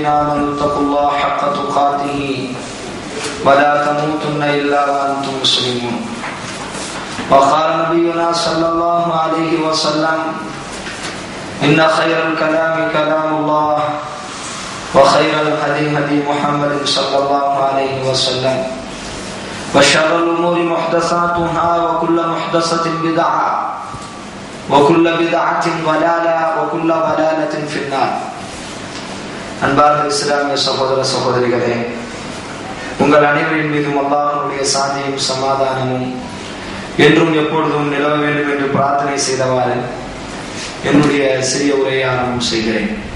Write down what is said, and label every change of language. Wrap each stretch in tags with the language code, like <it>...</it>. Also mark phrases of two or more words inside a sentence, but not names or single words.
<ar>آمنوا اتقوا الله حق تقاته ولا تموتن إلا وأنتم مسلمون وقال نبينا صلى الله عليه وسلم إن خير الكلام كلام الله وخير الهدي هدي محمد صلى الله عليه وسلم وشر الأمور محدثاتها وكل محدثة بدعة وكل بدعة ضلالة وكل ضلالة في النار.</ar> <ta>அன்பார்ந்த இஸ்லாமிய சகோதர சகோதரிகளே, உங்கள் அனைவரின் மீதும் அல்லாஹ்வுடைய சாந்தியும் சமாதானமும் என்றும் எப்பொழுதும் நிலவ வேண்டும் என்று பிரார்த்தனை செய்தவாறு என்னுடைய சிறிய உரையை ஆரம்பம் செய்கிறேன்.</ta>